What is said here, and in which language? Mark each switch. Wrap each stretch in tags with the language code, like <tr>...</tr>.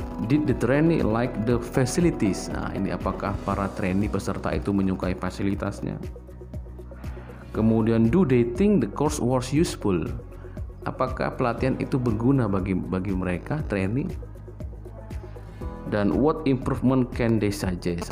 <en>Did the trainee like the facilities?</en> <id>Nah, ini apakah para trainee peserta itu menyukai fasilitasnya. Kemudian,</id> <en>do they think the course was useful?</en> <id>Apakah pelatihan itu berguna bagi mereka trainee?</id> <en>Dan what improvement can they suggest?</en>